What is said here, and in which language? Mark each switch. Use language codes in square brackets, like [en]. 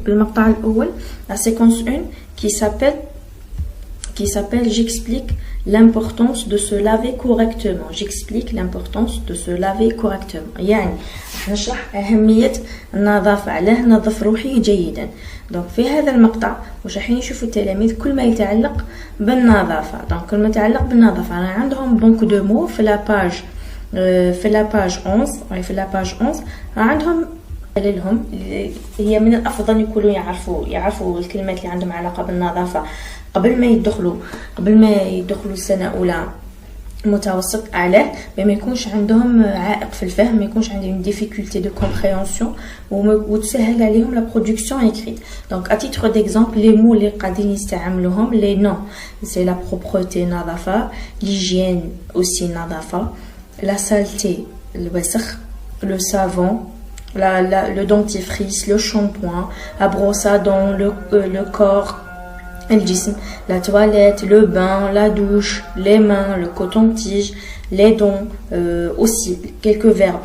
[ar] بالمقطع الاول [fr] la séquence 1 qui s'appelle j'explique l'importance de se laver correctement. j'explique l'importance de se laver correctement [ar] يعني راح نشرح اهميه النظافه، علاه نظف روحي جيدا. دونك في هذا المقطع واش راح يشوفوا التلاميذ كل ما يتعلق بالنظافه. دونك كل ما يتعلق بالنظافه انا عندهم بونك دو مو في لاباج 11 في لاباج 11 عندهم لهم هي من الافضل يكونوا يعرفوا الكلمات اللي عندهم علاقه بالنظافه قبل ما يدخلوا السنه اولى متوسط اعلى، ما يكونش عندهم عائق في الفهم، ما يكونش عندهم [fr] difficulté de compréhension [ar] وتسهل عليهم [fr] la production écrite. donc à titre d'exemple les mots [ar] اللي قاعدين يستعملوهم [fr] les noms c'est la propreté نظافه، l'hygiène aussi نظافه، la saleté الوسخ، le savon le dentifrice, le shampoing, la brosse à dents, le corps, الجسم، la toilette, le bain, la douche, les mains, le coton-tige, les dents, aussi quelques verbes.